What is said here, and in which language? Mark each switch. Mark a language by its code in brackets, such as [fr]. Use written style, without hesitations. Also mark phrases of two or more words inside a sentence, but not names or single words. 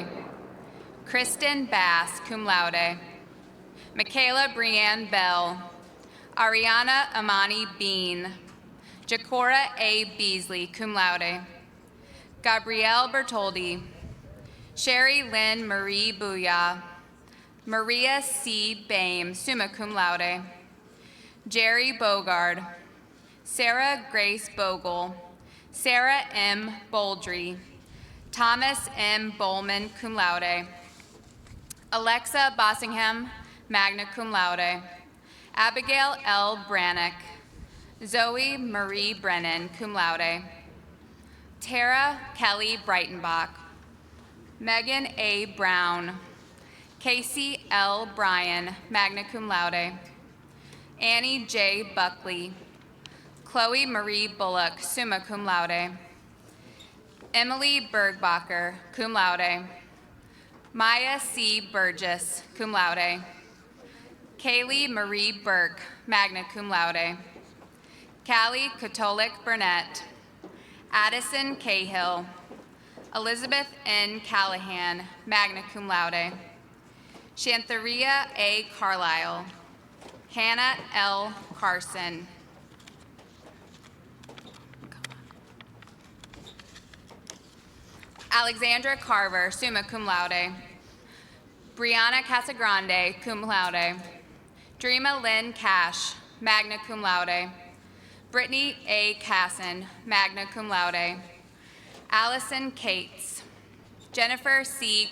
[en] Kristen Bass, [la] cum laude. [en] Michaela Brianne Bell. Ariana Amani Bean. Jacora A. Beasley, [la] cum laude. [en] Gabrielle Bertoldi. Sherry Lynn Marie Booyah. Maria C. Bame, [la] summa cum laude. [en] Jerry Bogard. Sarah Grace Bogle. Sarah M. Boldry. Thomas M. Bowman, [la] cum laude. [en] Alexa Bossingham, [la] magna cum laude. [en] Abigail L. Brannock. Zoe Marie Brennan, [la] cum laude. [en] Tara Kelly Breitenbach. Megan A. Brown. Casey L. Bryan, [la] magna cum laude. [en] Annie J. Buckley. Chloe Marie Bullock, [la] summa cum laude. [en] Emily Bergbacher, [la] cum laude. [en] Maya C. Burgess, [la] cum laude. [en] Kaylee Marie Burke, [la] magna cum laude. [en] Callie Katolik Burnett. Addison Cahill. Elizabeth N. Callahan, [la] magna cum laude. [en] Shantaria A. Carlisle. Hannah L. Carson. Alexandra Carver, [la] summa cum laude. [en] Brianna Casagrande, [la] cum laude. [en] Dreama Lynn Cash, [la] magna cum laude. [en] Brittany A. Casson, [la] magna cum laude. [en] Allison Cates. Jennifer C.